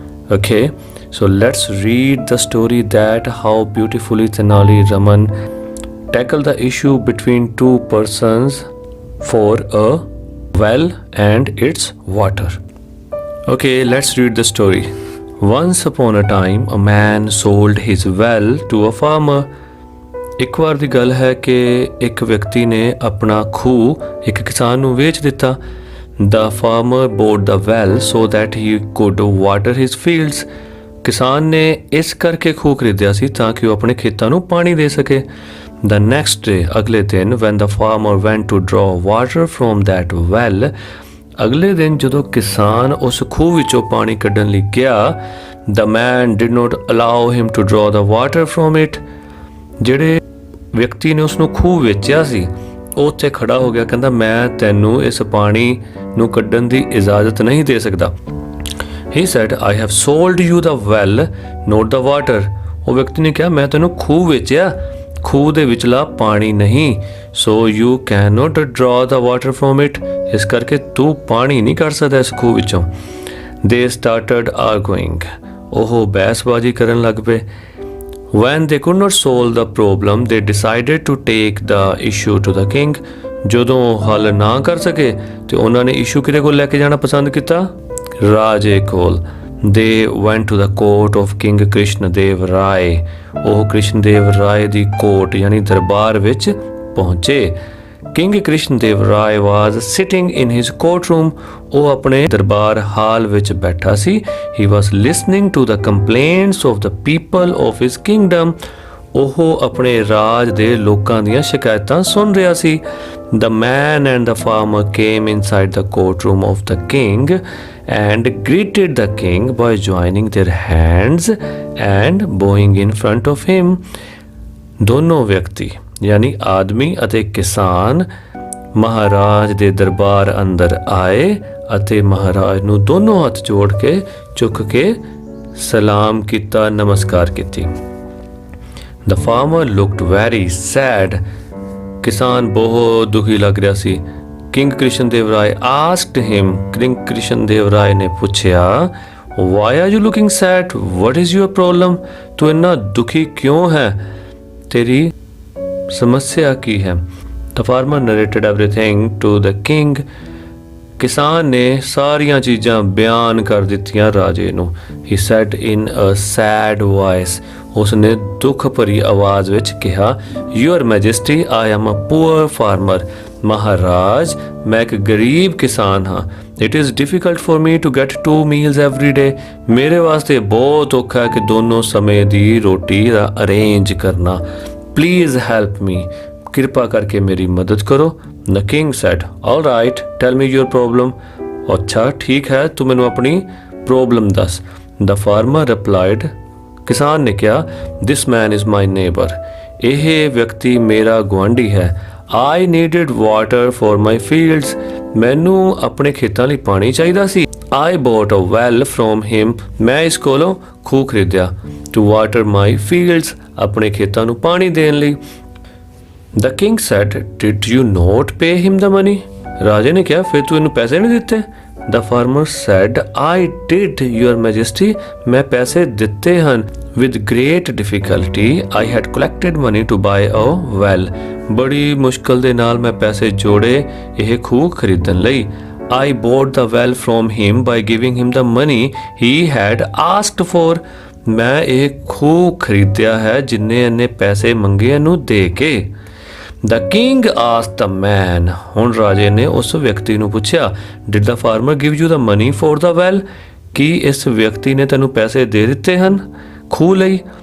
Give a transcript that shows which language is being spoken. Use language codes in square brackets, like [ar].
[en] Okay, so let's read the story that how beautifully Tenali Raman tackled the issue between two persons for a well and its water. Okay, let's read the story. Once upon a time, a man sold his well to a farmer. [pa] ਇੱਕ ਵਾਰ ਦੀ ਗੱਲ ਹੈ ਕਿ ਇੱਕ ਵਿਅਕਤੀ ਨੇ ਆਪਣਾ ਖੂਹ ਇੱਕ ਕਿਸਾਨ ਨੂੰ ਵੇਚ ਦਿੱਤਾ. [en] The farmer bought the well so that he could water his fields. [pa] ਕਿਸਾਨ ਨੇ ਇਸ ਕਰਕੇ ਖੂਹ ਖਰੀਦਿਆ ਸੀ ਤਾਂ ਕਿ ਉਹ ਆਪਣੇ ਖੇਤਾਂ ਨੂੰ ਪਾਣੀ ਦੇ ਸਕੇ. [en] The next day, [pa] ਅਗਲੇ ਦਿਨ [en] when the farmer went to draw water from that well, [pa] ਅਗਲੇ ਦਿਨ ਜਦੋਂ ਕਿਸਾਨ ਉਸ ਖੂਹ ਵਿੱਚੋਂ ਪਾਣੀ ਕੱਢਣ ਲਈ ਗਿਆ, [en] the man did not allow him to draw the water from it. [pa] ਜਿਹੜੇ ਵਿਅਕਤੀ ਨੇ ਉਸ ਨੂੰ ਖੂਹ ਵੇਚਿਆ ਸੀ ਉਹ ਉੱਥੇ ਖੜਾ ਹੋ ਗਿਆ, ਕਹਿੰਦਾ ਮੈਂ ਤੈਨੂੰ ਇਸ ਪਾਣੀ ਨੂੰ ਕੱਢਣ ਦੀ ਇਜਾਜ਼ਤ ਨਹੀਂ ਦੇ ਸਕਦਾ. [en] He said, I have sold you the well, not the water. [pa] ਉਹ ਵਿਅਕਤੀ ਨੇ ਕਿਹਾ ਮੈਂ ਤੈਨੂੰ ਖੂਹ ਵੇਚਿਆ, ਖੂਹ ਦੇ ਵਿਚਲਾ ਪਾਣੀ ਨਹੀਂ. [en] So you cannot draw the water from it. [pa] ਇਸ ਕਰਕੇ ਤੂੰ ਪਾਣੀ ਨਹੀਂ ਕੱਢ ਸਕਦਾ ਇਸ ਖੂਹ ਵਿੱਚੋਂ. [en] They started arguing. [pa] ਉਹ ਬਹਿਸਬਾਜ਼ੀ ਕਰਨ ਲੱਗ ਪਏ. [en] When they could not solve the problem, they decided to take the issue to the king. [pa] ਜਦੋਂ ਹੱਲ ਨਾ ਕਰ ਸਕੇ ਤੇ ਉਹਨਾਂ ਨੇ ਇਸ਼ੂ ਕਿਹਦੇ ਕੋਲ ਲੈ ਕੇ ਜਾਣਾ ਪਸੰਦ ਕੀਤਾ? ਰਾਜੇ ਕੋਲ. [en] They went to the court of King Krishnadev Rai. [pa] ਉਹ ਕ੍ਰਿਸ਼ਨਦੇਵ ਰਾਏ ਦੀ ਕੋਰਟ ਯਾਨੀ ਦਰਬਾਰ ਵਿੱਚ ਪਹੁੰਚੇ. [en] King Krishnadev Rai was sitting in his courtroom. [pa] ਉਹ ਆਪਣੇ ਦਰਬਾਰ ਹਾਲ ਵਿੱਚ ਬੈਠਾ ਸੀ. [en] He was listening to the complaints of the people of his kingdom. [pa] ਉਹ ਆਪਣੇ ਰਾਜ ਦੇ ਲੋਕਾਂ ਦੀਆਂ ਸ਼ਿਕਾਇਤਾਂ ਸੁਣ ਰਿਹਾ ਸੀ. [en] The man and the farmer came inside the courtroom of the king and greeted the king by joining their hands and bowing in front of him. [pa] ਦੋਨੋਂ ਵਿਅਕਤੀ ਯਾਨੀ ਆਦਮੀ ਅਤੇ ਕਿਸਾਨ ਮਹਾਰਾਜ ਦੇ ਦਰਬਾਰ ਅੰਦਰ ਆਏ ਅਤੇ ਮਹਾਰਾਜ ਨੂੰ ਦੋਨੋਂ ਹੱਥ ਜੋੜ ਕੇ ਝੁਕ ਕੇ ਸਲਾਮ ਕੀਤਾ, ਨਮਸਕਾਰ ਕੀਤੀ. [en] The farmer looked very sad. [pa] ਕਿਸਾਨ ਬਹੁਤ ਦੁਖੀ ਲੱਗ ਰਿਹਾ ਸੀ. [en] King Krishnadev Rai asked him. King Krishnadev Rai [pa] ਨੇ ਪੁੱਛਿਆ, [en] Why are you looking sad? What is your problem? [pa] ਤੂੰ ਇੰਨਾ ਦੁਖੀ ਕਿਉਂ ਹੈ? ਤੇਰੀ ਸਮੱਸਿਆ ਕੀ ਹੈ? [en] The farmer narrated everything to the king. [pa] ਕਿਸਾਨ ਨੇ ਸਾਰੀਆਂ ਚੀਜ਼ਾਂ ਬਿਆਨ ਕਰ ਦਿੱਤੀਆਂ ਰਾਜੇ ਨੂੰ. [en] He said in a sad voice. [pa] ਉਸਨੇ ਦੁੱਖ ਭਰੀ ਆਵਾਜ਼ ਵਿੱਚ ਕਿਹਾ, [en] Your Majesty, I am a poor farmer. [pa] ਮਹਾਰਾਜ, ਮੈਂ ਇੱਕ ਗਰੀਬ ਕਿਸਾਨ ਹਾਂ. [en] It is difficult for me to get 2 meals every day. [pa] ਮੇਰੇ ਵਾਸਤੇ ਬਹੁਤ ਔਖਾ ਹੈ ਕਿ ਦੋਨੋਂ ਸਮੇਂ ਦੀ ਰੋਟੀ ਦਾ ਅਰੇਂਜ ਕਰਨਾ. [en] Please help me. [pa] ਕਿਰਪਾ ਕਰਕੇ ਮੇਰੀ ਮਦਦ ਕਰੋ. [en] The king said, All right, tell me your problem. [pa] ਅੱਛਾ ਠੀਕ ਹੈ, ਤੂੰ ਮੈਨੂੰ ਆਪਣੀ ਪ੍ਰੋਬਲਮ ਦੱਸ. [en] The farmer replied. [pa] ਕਿਸਾਨ ਨੇ ਕਿਹਾ, [en] This man is my neighbor. [pa] ਇਹ ਵਿਅਕਤੀ ਮੇਰਾ ਗੁਆਂਢੀ ਹੈ. [en] I needed water for my fields. [pa] ਮੈਨੂੰ ਆਪਣੇ ਖੇਤਾਂ ਲਈ ਪਾਣੀ ਚਾਹੀਦਾ ਸੀ. [en] I bought a well from him. [pa] ਮੈਂ ਇਸ ਕੋਲੋਂ ਖੂਹ ਖਰੀਦਿਆ. [en] To water my fields. [pa] ਆਪਣੇ ਖੇਤਾਂ ਨੂੰ ਪਾਣੀ ਦੇਣ ਲਈ. [en] The king said, Did you not pay him the money? [pa] ਰਾਜੇ ਨੇ ਕਿਹਾ, ਫਿਰ ਤੂੰ ਇਹਨੂੰ ਪੈਸੇ ਨਹੀਂ ਦਿੱਤੇ? [en] The farmer said, I did, your majesty. [pa] ਮੈਂ ਪੈਸੇ ਦਿੱਤੇ ਹਨ. [en] With great difficulty, I had collected money to buy a well. [pa] ਬੜੀ ਮੁਸ਼ਕਲ ਦੇ ਨਾਲ ਮੈਂ ਪੈਸੇ ਜੋੜੇ ਇਹ ਖੂਹ ਖਰੀਦਣ ਲਈ. [en] I bought the well from him by giving him the money he had asked for. [pa] ਮੈਂ ਇਹ ਖੂਹ ਖਰੀਦਿਆ ਹੈ ਜਿੰਨੇ ਇਹਨੇ ਪੈਸੇ ਮੰਗੇ ਇਹਨੂੰ ਦੇ ਕੇ. [en] the king asked the man, [pa] ਹੁਣ ਰਾਜੇ ਨੇ ਉਸ ਵਿਅਕਤੀ ਨੂੰ ਪੁੱਛਿਆ, [en] did the farmer give you the money for the well, [pa] ਕੀ ਇਸ ਵਿਅਕਤੀ ਨੇ ਤੈਨੂੰ ਪੈਸੇ ਦੇ ਦਿੱਤੇ ਹਨ ਖੂਹ ਲਈ?